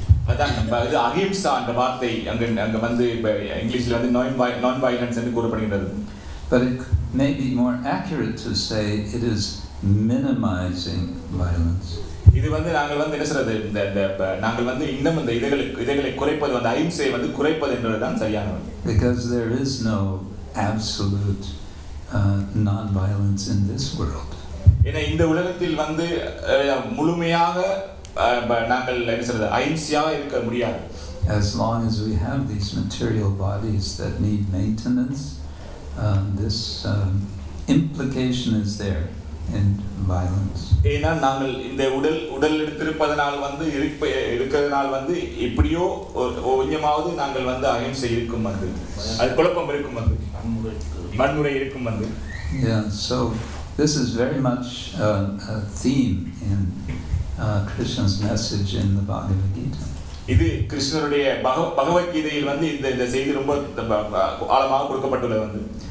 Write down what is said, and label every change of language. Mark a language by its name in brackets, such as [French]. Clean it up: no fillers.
[Tamil] அதான் இது அஹிம்சா என்ற வார்த்தை அங்க வந்து இங்கிலீஷ்ல வந்து [English] non violence [Tamil] என்று கூறப்படுகிறது. [English] But it may be more accurate to say it is minimizing violence. [Tamil] இது வந்து நாங்கள் வந்து என்ன சொல்றது, நாங்கள் வந்து இன்னும் இந்த இதைகளை குறைப்பது வந்து அஹிம்சை வந்து குறைப்பது என்றதுதான் சரியானது. [English] Because there is no absolute non-violence in this world. [Tamil] ஏன்னா இந்த உலகத்தில் வந்து முழுமையாக நாங்கள் என்ன சொல்றது அஹிம்சையாக இருக்க முடியாது. [English] As long as we have these material bodies that need maintenance, this implication is there in violence. [Tamil] ஏன்னா நாங்கள் இந்த உடல் எடுத்திருப்பதனால் வந்து இருக்கிறதுனால் வந்து எப்படியோ கொஞ்சமாவது நாங்கள் வந்து அஹிம்சை இருக்கும் வந்து அது குழப்பம் இருக்கும் வந்து வன்முறை இருக்கும் வந்து. [English] Yeah, so this is very much a theme in Krishna's message in the Bhagavad Gita. [Tamil] இது கிருஷ்ணருடைய பகவத்கீதையில் வந்து இந்த செய்தி ரொம்ப ஆழமாக கொடுக்கப்பட்டுள்ளது வந்து.